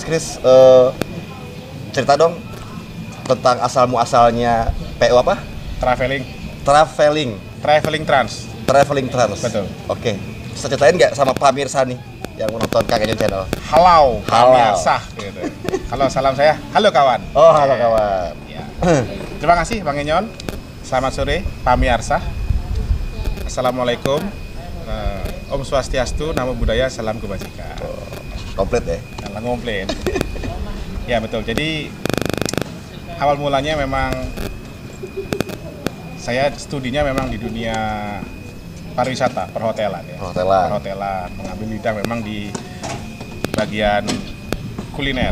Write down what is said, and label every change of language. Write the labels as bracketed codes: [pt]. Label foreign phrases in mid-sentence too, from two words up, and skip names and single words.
[id] Mas Kris, cerita dong tentang asal muasalnya PO apa? Traveling, Traveling, traveling trans. Traveling Trans. Betul. Oke, bisa ceritain nggak sama pemirsa nih yang menonton Kang Enyon channel? Halo, Halo. pemirsa gitu. Halo, salam saya. Halo kawan. Oh, halo kawan. Ya. Terima kasih Bang Enyon. Selamat sore, pemirsa. Assalamualaikum. Om Swastiastu, Namo Buddhaya, Salam Kebajikan. Komplit ya. Salah komplain. Ya betul. Jadi awal mulanya memang saya studinya memang di dunia pariwisata, perhotelan ya. Perhotelan. Perhotelan, mengambil bidang memang di bagian kuliner.